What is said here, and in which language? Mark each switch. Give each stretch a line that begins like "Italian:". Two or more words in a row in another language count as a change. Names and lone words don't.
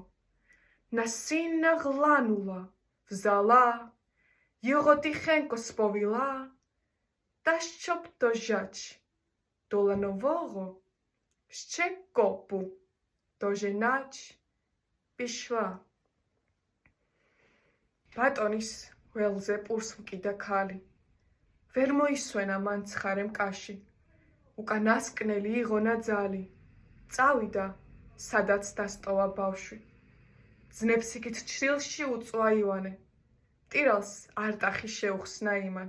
Ukrainian: На сина глянула, взяла, його тихенько сповіла, та щоб дожать до ланового ще копу доженать пішла.
Georgian: ბატონის ველზე პურს მკიდა ქალი, ვერ მოისვენა მან ცხარე მკაში, უკანასკნელი იღონა ძალი, წავიდა, სადაც დასტოვა ბავშვი. ძნებს იქით ჩრილში უწვა ივანე, ტირალს არტახი შეუხსნა იმან.